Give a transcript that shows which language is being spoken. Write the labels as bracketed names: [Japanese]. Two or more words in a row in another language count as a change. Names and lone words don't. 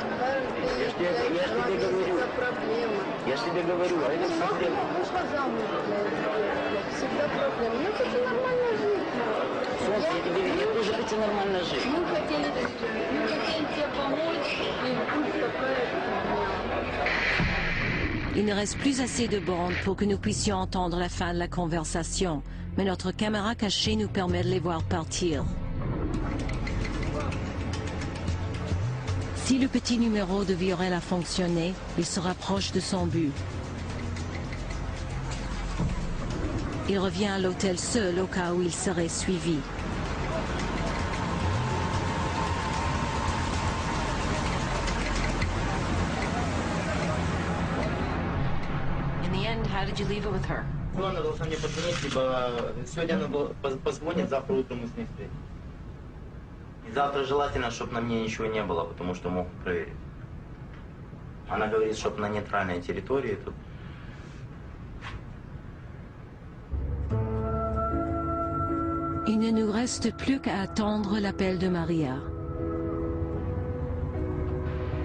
[Russian] Я ж тебе говорю. Проблема. Я ж тебе говорю, а это проблема. Вышла замуж, блядь. Всегда проблема. Я хочу нормально жить. Солнце, я тоже хочу нормально жить. Мы хотели тебе помочь, и тут такая фигня. [French] Il ne reste plus assez de bandes pour que nous puissions entendre la fin de la conversation, mais notre caméra cachée nous permet de les voir partir. Si le petit numéro de Viorel a fonctionné, il se rapproche de son but. Il revient à l'hôtel seul au cas où il serait suivi. [English] In the end, how did you leave it with her? [Russian] Ну, она должна мне позвонить, либо сегодня она позвонит, завтра утром мы с ней встретимся. И завтра желательно, чтобы на мне ничего не было, потому что могут проверить. Она говорит, чтобы на нейтральной территории тут. [French] Il ne nous reste plus qu'à attendre l'appel de Maria.